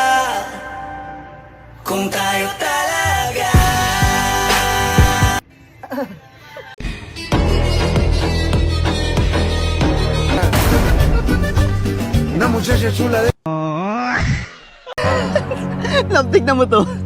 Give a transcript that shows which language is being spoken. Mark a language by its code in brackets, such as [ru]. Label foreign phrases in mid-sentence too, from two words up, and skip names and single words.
[tl] Kung tayo talaga. [es] Una muchacha chula de... [tl] Laptig na mo to.